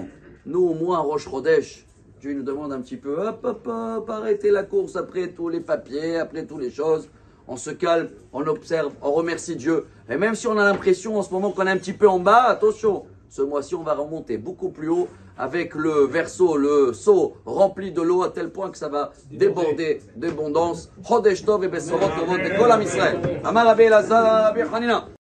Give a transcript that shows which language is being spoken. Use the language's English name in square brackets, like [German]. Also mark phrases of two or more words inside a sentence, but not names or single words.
[French] Nous, au moins, [Hebrew] ראש חודש, [French] Dieu nous demande un petit peu, hop, arrêtez la course après tous les papiers, après toutes les choses. On se calme, on observe, on remercie Dieu. Et même si on a l'impression en ce moment qu'on est un petit peu en bas, attention, ce mois-ci, on va remonter beaucoup plus haut avec le verso, le seau rempli de l'eau à tel point que ça va déborder d'abondance. [Hebrew] חודש טוב et בשורות טובות et כל עם ישראל. אמר רבי אלעזר, רבי חנינא.